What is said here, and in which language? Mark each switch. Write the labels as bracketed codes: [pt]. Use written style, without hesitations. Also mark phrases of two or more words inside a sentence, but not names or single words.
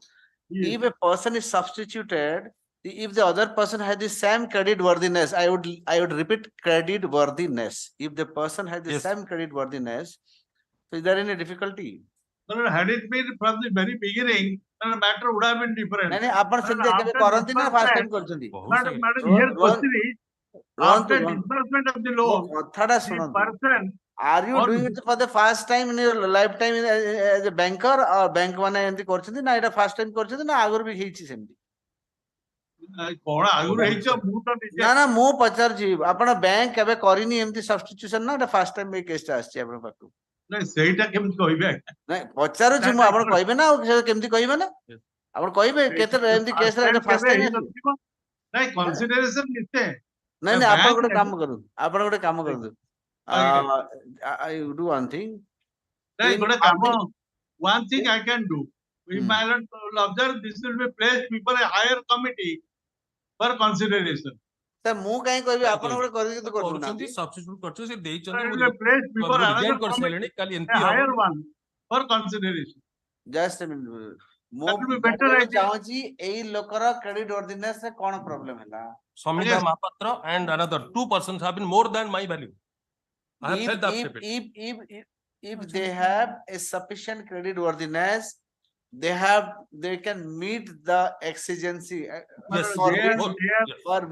[en] If a person is substituted, if the other person has the same credit worthiness, I would repeat credit worthiness. If the person has the same credit worthiness, so is there any difficulty? But had it been from the very beginning, then the matter would have been different. [or] ନାଇଁ ଆପଣ [en] But [or] ସେମିତି କେବେ [en] after [or] କରନ୍ତି ନା [en] first time disbursement, [or] କରିଛନ୍ତି? [en] madam, here question is, after disbursement of the [or] ମୋ [en] loan, [or] କଥାଟା [en] the [or] ଶୁଣନ୍ତୁ. [en] person Are you or doing it for the first time in your lifetime as a banker or bank [or] ମାନେ ଏମିତି କରିଛନ୍ତି ନା ଏଇଟା [en] first time [or] କରିଛନ୍ତି ନା ଆଗରୁ ବି ହେଇଛି ସେମିତି? କଣ ଆଗରୁ ହେଇଛ ମୁଁ ତ ନିଜେ ନା ନା ମୁଁ ପଚାରୁଛି ଆପଣ ବ୍ୟାଙ୍କ କେବେ କରିନି ଏମିତି ସବଷ୍ଟିଟ୍ୟୁସନ ନା ଏଟା [en] first time [or] ଏଇ କେସଟା ଆସିଛି ଆପଣଙ୍କ ପାଖକୁ? ନାଇଁ ସେଇଟା କେମିତି କହିବେ? ନାଇଁ ପଚାରୁଛି ମୁଁ, ଆପଣ କହିବେ ନା ଆଉ କେମିତି କହିବେ ନା? ଆପଣ କହିବେ କେତେ ଏମିତି କେସରେ ଏଟା [en] first time [or] ଆସିବ? ନାଇଁ କନସିଡରେସନ କେତେ? ନାଇଁ ନାଇଁ ଆପଣ ଗୋଟେ କାମ କରନ୍ତୁ, ଆପଣ ଗୋଟେ କାମ କରନ୍ତୁ. [en] You do one thing. [or] ନାଇଁ [en] In [or] ଗୋଟେ କାମ, [en] public- one thing I can do. We might observe this will be placed before a higher committee for consideration. [or] ତ ମୁଁ କାହିଁ କହିବି ଆପଣ ଗୋଟେ କରିକି କରୁଛନ୍ତି ସବଷ୍ଟିଟ୍ୟୁଟ କରୁଛନ୍ତି ସେ ଦେଇଛନ୍ତି [en] It will be placed before [or] ମୁଁ [en] another [or] ରିଜାଇନ୍ [en] committee, [or] କରିସାରିଲେଣି କାଲି [en] a [or] ଏମପି [en] higher [or] ହବ [en] one for consideration. [or] ଜଷ୍ଟ ମୁଁ [en] That will be better idea. [or] ଚାହୁଁଛି ଏଇ ଲୋକର [en] credit ordinance [or] ରେ କଣ ପ୍ରୋବ୍ଲେମ ହେଲା? [en] Samida Mahapatra and another two persons have been more than my value. I have felt the affidavit. If they have a sufficient credit worthiness, they can meet the exigency Yes. for Their